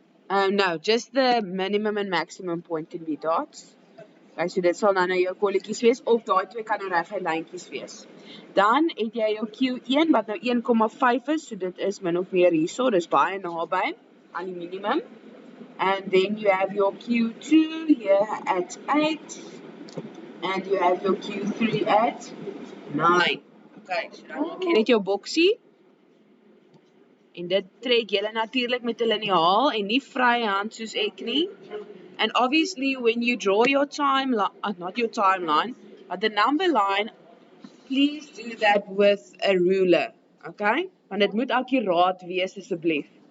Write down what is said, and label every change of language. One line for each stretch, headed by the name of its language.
English: No, just the minimum and maximum point can be dots.
Afrikaans: Okay, so dit sal dan nou jou kolletjies wees, of daai twee kan nou reguit lyntjies wees. Dan het jy jou Q1 wat nou 1,5 is, so dit is min of meer hierso, dis baie naby aan die minimum.
English: And then you have your Q2 here at 8, and you have your Q3 at 9.
Afrikaans: Okay, so dan maak jy net jou boksie. En dit trek julle natuurlik met 'n liniaal en nie vryhand soos ek nie.
English: And obviously when you draw your timeline, not your timeline, but the number line, please do that with a ruler, okay?
Afrikaans: Want dit moet akkuraat wees asseblief.